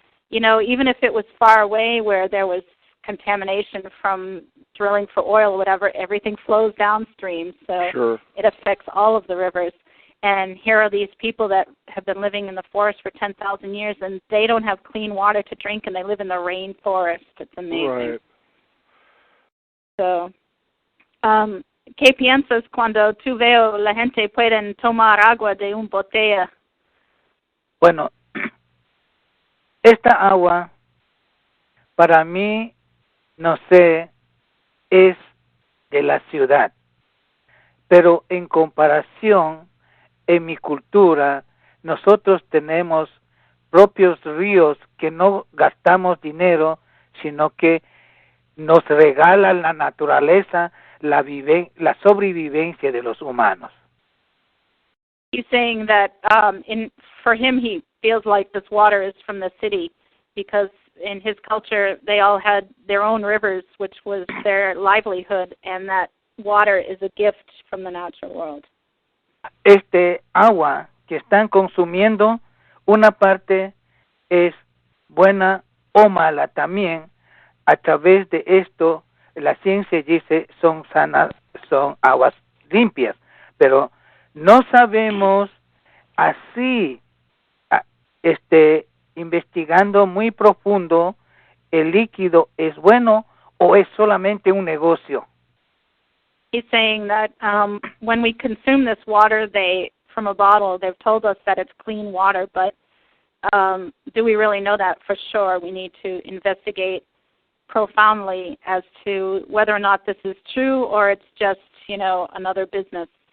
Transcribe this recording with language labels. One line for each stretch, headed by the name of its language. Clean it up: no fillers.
English: even if it was far away where there was contamination from drilling for oil or whatever, everything flows downstream. So Sure. It affects all of the rivers. And here are these people that have been living in the forest for 10,000 years, and they don't have clean water to drink, and they live in the rainforest. It's amazing. Right.
Spanish: So, ¿qué piensas cuando tú veo la gente pueden tomar agua de una botella? Bueno, esta agua, para mí, no sé, es de la ciudad. Pero en comparación, en mi cultura, nosotros tenemos propios ríos que no gastamos dinero, sino que nos regala la naturaleza, la sobrevivencia de los humanos.
English: He's saying that for him, he feels like this water is from the city because in his culture, they all had their own rivers, which was their livelihood, and that water is a gift from the natural world.
Spanish: Este agua que están consumiendo, una parte es buena o mala también. A través de esto, la ciencia dice son sanas, son aguas limpias, pero no sabemos así, investigando muy profundo, el líquido es bueno o es solamente un negocio.
English: He's saying that when we consume this water from a bottle, they've told us that it's clean water, but do we really know that for sure? We need to investigate profoundly as to whether or not this is true or it's just, another business.